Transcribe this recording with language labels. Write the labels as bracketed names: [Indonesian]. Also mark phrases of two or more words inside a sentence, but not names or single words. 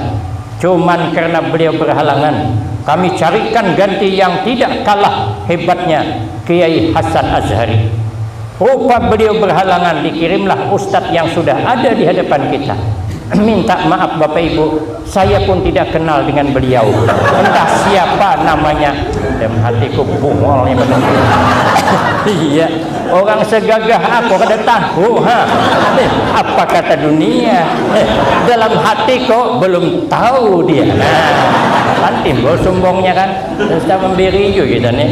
[Indonesian] Cuman karena beliau berhalangan, kami carikan ganti yang tidak kalah hebatnya, Kiai Hasan Azhari. Rupa beliau berhalangan, dikirimlah Ustadz yang sudah ada di hadapan kita. Minta maaf Bapak Ibu, saya pun tidak kenal dengan beliau, entah siapa namanya. [Banjar] Dalam hatiku bungolnya benar. Iya, orang segagah aku kada tahu apa kata dunia. [Indonesian] Dalam hati kok belum tahu dia. Kan timbul sombongnya kan. Sudah memberi juga kita nih.